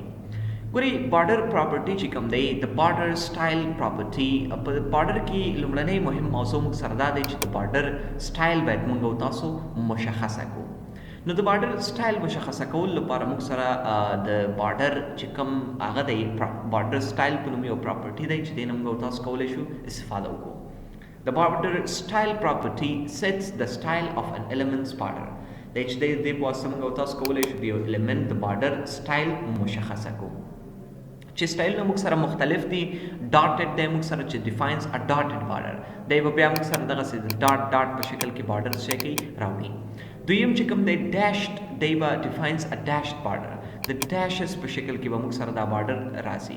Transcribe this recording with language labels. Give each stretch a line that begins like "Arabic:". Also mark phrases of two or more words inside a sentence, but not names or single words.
Pashto: ګورئ
English: border property
Pashto: چې کوم دی د
English: border style property
Pashto: په بارډر کې لومړنی مهم موضوع موږ سره دا دی چې د
English: border style
Pashto: باید موږ او تاسو مشخصه کړو. نو د
English: border style
Pashto: مشخصه کولو لپاره موږ سره د بارډر چې کوم هغه دی
English: border style
Pashto: په نوم یو پراپرټي دی چې دې نه موږ او تاسو کولی شو استفاده وکړو.
English: The border style property sets the style of an element's border.
Pashto: د دې په واسطه موږ او تاسو کولی شو د یو الیمنټ د
English: border style
Pashto: مشخصه کړو. چې سټایلونه موږ سره مختلف دي. ډاټډ دی موږ سره چې
English: defines a dotted border
Pashto: دی به بیا موږ سره دغسې د
English: dot dot
Pashto: په شکل کې بارډر څه کوي راوړي. دویم چې کوم دی ډیشډ دی به
English: defines a dashed border
Pashto: د ډیشز په شکل کې به موږ سره دا بارډر راځي.